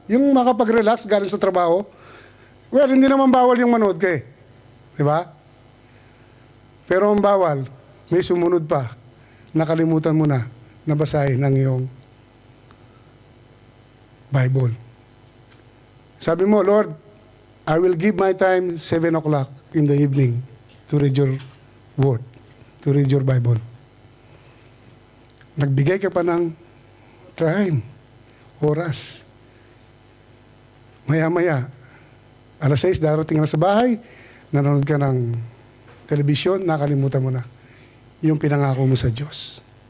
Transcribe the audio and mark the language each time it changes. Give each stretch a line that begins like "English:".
Filipino: Yung makapag-relax galing sa trabaho. Well, hindi naman bawal yung manood ka eh. 'Di ba? Pero ang bawal, may sumunod pa. Nakalimutan mo na basahin ang iyong Bible. Sabi mo,
English: Lord, I will give my time 7 o'clock in the evening to read your word, to read your Bible.
Filipino: Nagbigay ka pa ng time, oras. Maya-maya, alas 6, darating na sa bahay, nanonood ka ng telebisyon, nakalimutan mo na yung pinangako mo sa Diyos.